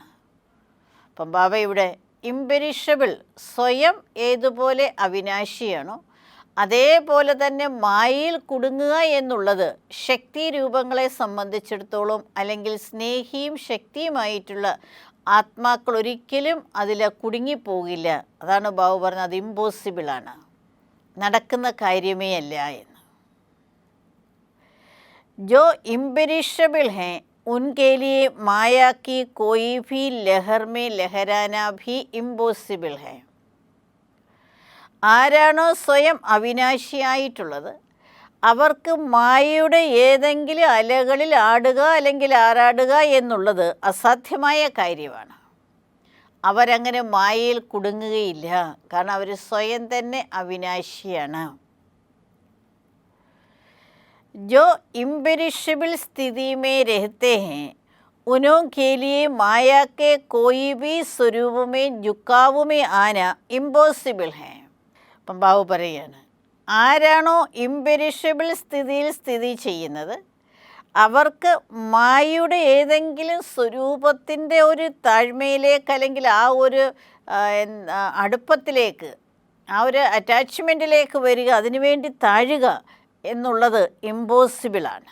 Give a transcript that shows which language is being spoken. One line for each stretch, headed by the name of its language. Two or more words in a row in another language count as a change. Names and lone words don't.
Malayalam: അപ്പം ബാബ ഇവിടെ ഇംപെരിഷബിൾ, സ്വയം ഏതുപോലെ അവിനാശിയാണോ അതേപോലെ തന്നെ മായയിൽ കുടുങ്ങുക എന്നുള്ളത് ശക്തി രൂപങ്ങളെ സംബന്ധിച്ചിടത്തോളം അല്ലെങ്കിൽ സ്നേഹിയും ശക്തിയുമായിട്ടുള്ള ആത്മാക്കൾ ഒരിക്കലും അതിൽ കുടുങ്ങിപ്പോകില്ല. അതാണ് ബാബു പറഞ്ഞത്, അത് ഇമ്പോസിബിളാണ്, നടക്കുന്ന കാര്യമേ അല്ല എന്ന്.
Hindi: जो इम्पेरिशेबल है उनके लिए माया की कोई भी लहर में लहराना भी इम्पॉसिबल है.
Malayalam: ആരാണോ സ്വയം അവിനാശിയായിട്ടുള്ളത് അവർക്ക് മായയുടെ ഏതെങ്കിലും അലകളിൽ ആടുക അല്ലെങ്കിൽ ആറാടുക എന്നുള്ളത് അസാധ്യമായ കാര്യമാണ്. അവരങ്ങനെ മായയിൽ കുടുങ്ങുകയില്ല, കാരണം അവർ സ്വയം തന്നെ അവിനാശിയാണ്.
Hindi: जो इम्पेरिशेबल स्थिति में रहते हैं उन्हों के लिए माया के कोई भी स्वरूप में झुकाव में आना इम्पॉसिबल है.
Malayalam: അപ്പം ബാബു പറയുകയാണ്, ആരാണോ ഇംപെരിഷബിൾ സ്ഥിതിയിൽ സ്ഥിതി ചെയ്യുന്നത് അവർക്ക് മായയുടെ ഏതെങ്കിലും സ്വരൂപത്തിൻ്റെ ഒരു താഴ്മയിലേക്ക് അല്ലെങ്കിൽ ആ ഒരു അടുപ്പത്തിലേക്ക്, ആ ഒരു അറ്റാച്ച്മെൻറ്റിലേക്ക് വരിക, അതിനുവേണ്ടി താഴുക എന്നുള്ളത് ഇമ്പോസിബിളാണ്.